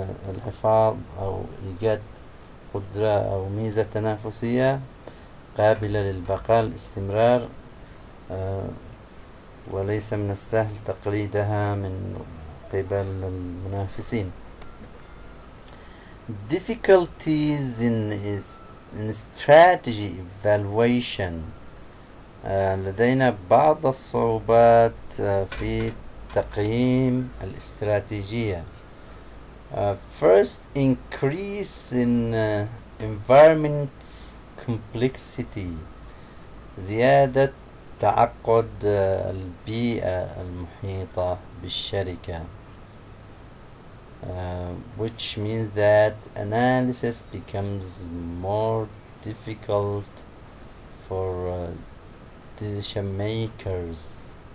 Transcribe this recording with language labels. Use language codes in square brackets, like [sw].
[ar] الحفاظ أو إيجاد قدرة أو ميزة تنافسية قابلة للبقاء الاستمرار، وليس من السهل تقليدها من قبل المنافسين. [en] Difficulties in strategy evaluation. [ar] لدينا بعض الصعوبات في تقييم الاستراتيجية. [en] First, increase in environment's complexity. [ar] زيادة تعقد البيئة المحيطة بالشركة. [en] Which means that analysis becomes more difficult for decision makers.